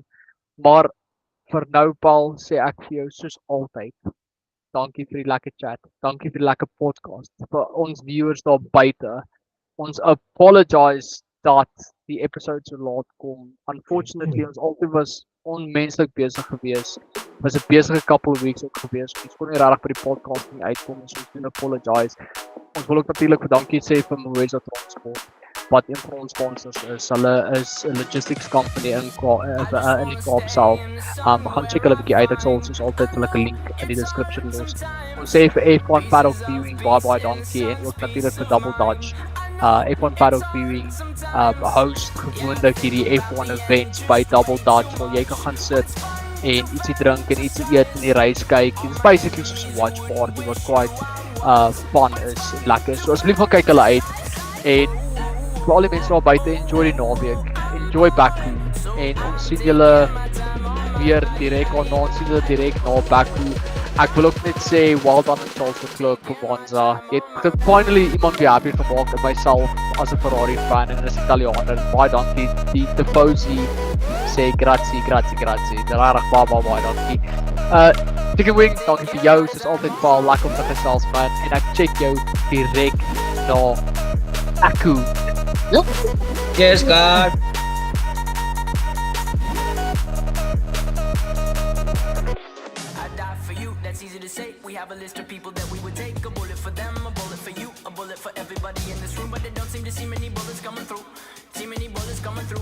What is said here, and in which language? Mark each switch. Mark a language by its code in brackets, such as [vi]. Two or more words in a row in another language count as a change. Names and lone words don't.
[af] Maar vir nou Paul sê ek vir jou soos altyd. Dankie vir die lekker chat. Dankie vir die lekker podcast. Vir ons viewers daar buite. Ons apologize dat die episode so laat kom. Unfortunately ons altyd was onmenslik besig gewees. Was 'n besige [en] couple of weeks [af] ook gewees. Ons kon nie regtig by die podcast nie uitkom, so ons doen apologize. Ons wil ook natuurlik vir dankie sê vir Moesa Transport wat een van ons sponsors is. Hulle is 'n [en] logistics company [af] in die Kaap self. Gaan check hulle 'n bietjie uit. Ek sal soos altyd 'n link in die description los. Ons sê vir F1 Paddock Viewing bye dankie en ook natuurlik vir Double Dutch. F1 Paddock Viewing host gewoonlik hierdie F1 events by Double Dutch waar jy kan gaan sit en ietsie drink en ietsie eet en die race kyk. [en] It's basically [af] soos 'n [en] watch party [af] wat [en] quite fun [af] is en lekker. So asseblief gaan kyk hulle uit en vir al die mense daar buite, enjoy die naweek, enjoy Baku en ons sien julle weer direk na Baku. Ek wil ook net sê [en] well done [af] aan Charles Leclerc vir Monza. Jy het finally iemand weer happy gemaak en myself as 'n Ferrari fan en as Italiaaner. Baie dankie. Die Tifosi sê grazie. Regtig baie dankie. Chicken Wing, dankie vir jou. Soos altyd Paul, lekker om te gesels man. En ek check jou direk na Aku. Cheers, God. [en] That's easy to say. We have a list of people that we would take. A bullet for them, a bullet for you, a bullet for everybody in this room. But they don't seem to see many bullets coming through. See many bullets coming through.